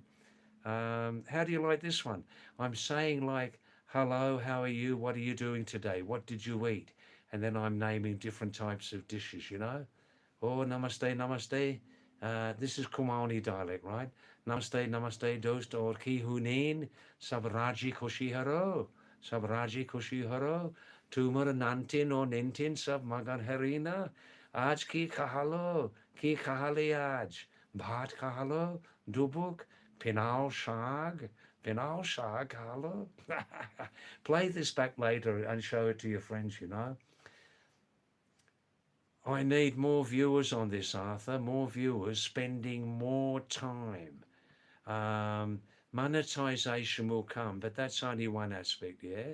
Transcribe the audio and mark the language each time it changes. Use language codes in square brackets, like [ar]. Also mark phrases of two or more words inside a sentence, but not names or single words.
[en] How do you like this one? I'm saying like, hello, how are you? What are you doing today? What did you eat? And then I'm naming different types of dishes, you know? [hi] Oh, नमस्ते, नमस्ते. [en] This is Kumaoni dialect, right? [kfy] नमस्ते, नमस्ते, दोस्त और कि हुनिन, सबरजी कसी हरौ, सबरजी कसी हरौ, तुमर नांतिन और नतिन सब मगन हरीना, आज कि खाली आज, भात खालो, डुबुक, पिनालु साग खालो. [en] Play this back later and show it to your friends, you know. I need more viewers on this, Arthur, more viewers spending more time. Monetization will come, but that's only one aspect, yeah?